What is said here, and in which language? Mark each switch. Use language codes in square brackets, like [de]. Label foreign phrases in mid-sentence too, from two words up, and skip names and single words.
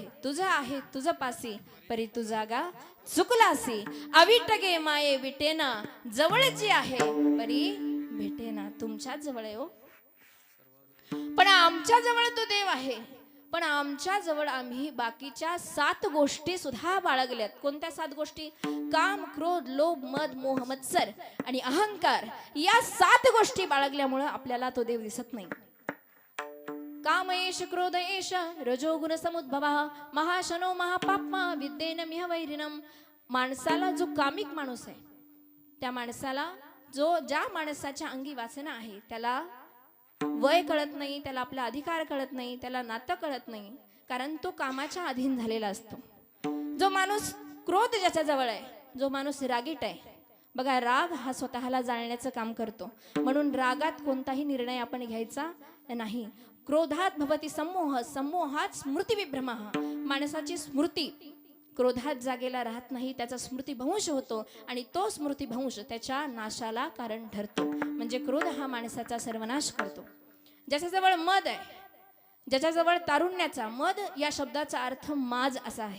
[mr] तुझा आहे तुझ पासी, परी तू जागा चुकलासी, अविट गे माये विटेना, जवळची आहे परी भेटेना. तुमच्या जवळ आहे हो, पण आमच्या जवळ तो देव आहे. पण आमच्या जवळ आम्ही बाकीच्या 7 गोष्टी सुद्धा बाळगल्यात. कोणत्या 7 गोष्टी? काम, क्रोध, लोभ, मद, मोह, मत्सर आणि अहंकार. या 7 गोष्टी बाळगल्यामुळे आपल्याला तो देव दिसत नाही. [sa] काम एष क्रोध एष रजोगुण समुद्भवा, महाशनो महापाप्मा विद्येन मिह वैरिणम. [mr] माणसाला जो कामिक माणूस आहे, त्या माणसाला ज्या माणसाच्या अंगी वासना आहे, त्याला वय कळत नाही, त्याला आपला अधिकार कळत नाही, त्याला नातं कळत नाही, कारण तो कामाच्या अधीन झालेला असतो. जो माणूस क्रोध ज्याच्या जवळ आहे, जो माणूस रागीट आहे, बघा राग हा स्वतःला जाळण्याचं काम करतो. म्हणून रागात कोणताही निर्णय आपण घ्यायचा नाही. [sa] क्रोधात भवती सम्मोह, सम्मोहात स्मृती विभ्रम. [mr] माणसाची स्मृती क्रोधात जागेला राहत नाही, त्याचा स्मृतिभ्रंश होतो आणि तो स्मृतिभ्रंश त्याच्या नाशाला कारण ठरतो. म्हणजे क्रोध हा माणसाचा सर्वनाश करतो. ज्याच्याजवळ मद आहे, ज्याच्याजवळ तारुण्याचा, मद या शब्दाचा अर्थ माज असा आहे.